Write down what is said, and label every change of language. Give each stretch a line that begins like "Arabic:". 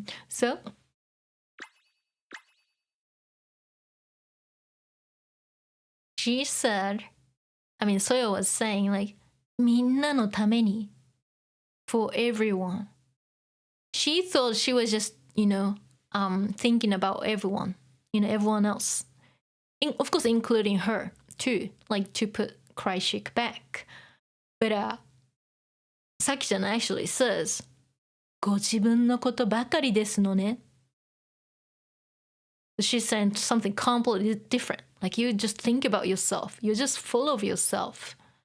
English: So she said, Soyo was saying like
Japanese: みんなのために
English: for everyone. She thought she was just, thinking about everyone, everyone else. Of course, including her too, like to put CRYCHIC back. But Saki-chan actually says,
Japanese: ご自分のことばかりですのね.
English: She's saying something completely different. Like you just think about yourself. You're just full of yourself.